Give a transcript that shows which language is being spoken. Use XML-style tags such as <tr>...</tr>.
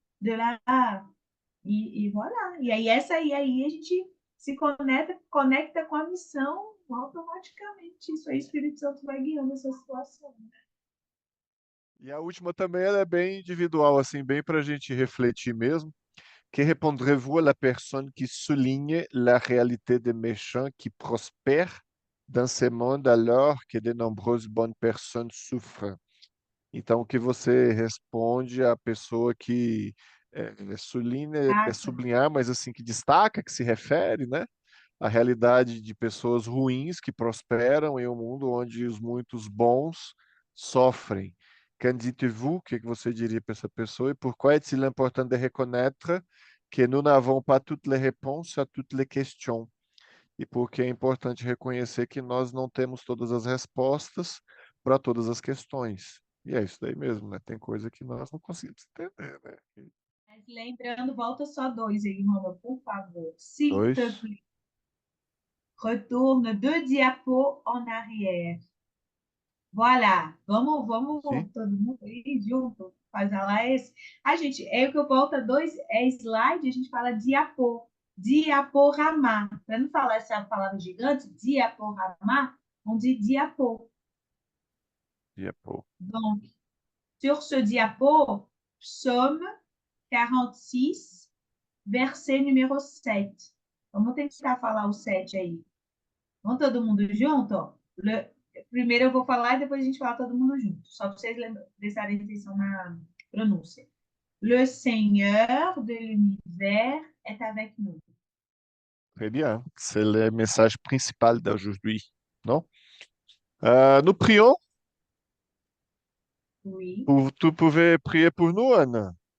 <pt>De lá, e voilà. E aí aí a gente se conecta com a missão automaticamente. Isso aí, o Espírito Santo vai guiando essa situação. E a última também ela é bem individual, assim, bem para a gente refletir mesmo.</pt> <fr>Que répondrez-vous à la personne qui souligne la réalité des méchants qui prospèrent dans ce monde alors que de nombreuses bonnes personnes souffrent?</fr> <pt>Então, o que você responde à pessoa que sublinha, é Tá? sublinhar, mas assim, que destaca, que se refere, né? A realidade de pessoas ruins que prosperam em um mundo onde os muitos bons sofrem.</pt> <fr>Qu'en dites-vous?</fr> <pt>O que é que você diria para essa pessoa?</pt> <fr>E pourquoi est-il important de reconnaître que nous n'avons pas toutes les réponses à toutes les questions?</fr> <pt>E por que é importante reconhecer que nós não temos todas as respostas para todas as questões. E é isso daí mesmo, né? Tem coisa que nós não conseguimos entender, né? Mas lembrando, volta só dois aí, Roma, por favor.</pt> <fr>S'il te</fr> <pt>Dois.</pt> <fr>plaît, retourne deux diapos en arrière.</fr> <pt>Voilà. Vamos Sim. todo mundo aí junto, fazer lá esse. A gente, é o que eu volto a dois, slide, a gente fala diapo, diaporama. Para não falar essa palavra gigante, diaporama,</pt> <fr>on dit diapo.</fr> <pt>E é pouco.</pt> <fr>Donc, sur ce diapo, psaume 46, verset numéro 7.</fr> <pt>Vamos tentar falar o 7 aí. Vamos todo mundo junto? Ó. Primeiro eu vou falar e depois a gente fala todo mundo junto. Só para vocês prestarem atenção na pronúncia.</pt> <fr>Le Seigneur de l'univers est avec nous. Très bien. C'est le message principal d'aujourd'hui, non? Nous prions. Oui, Tu pouvais prier pour nous, Anna?</fr>